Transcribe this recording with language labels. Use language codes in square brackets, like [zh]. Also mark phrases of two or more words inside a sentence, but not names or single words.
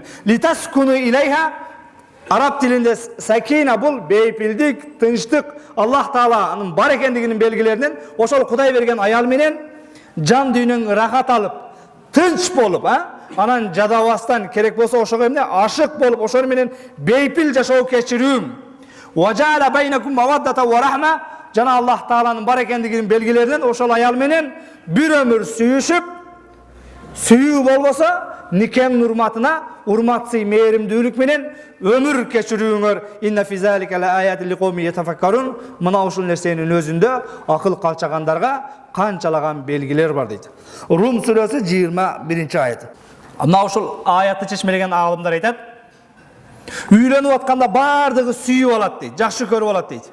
[ar] لتسكنوا إليها, [ky] араб тилинде сакина бул бейпилдик, тынчтык, Аллах Тааланын бар экендигинин белгилеринен, ошол Кудай берген аял менен жан дүйнөң рахат алып, тынч болуп, анан жадабастан керек болсо ошого эмне ашык болуп, ошол менен бейпил жашоо кечирүүм. [ar] وجعل بينكم مودة ورحمة, [ky] жана Аллах Тааланын бар экендигинин белгилеринен ошол аял менен бир өмүр сүйүшүп, сүйүү болбосо никем урматына, урматсый мээримдүүлүк менен өмүр кечирүүңөр. [ar] إن في ذلك لآيات لقوم يتفكرون. [ky] Мына ушул нерсенин өзүндө акыл калчагандарга канчалаган белгилер бар дейт. Рум сүрөсү 21-аят. Мына ушул аятты чечмелеген аалымдар айтат, үйлөнүп атканда баардыгы сүйүп алат дейт, жакшы көрүп алат дейт.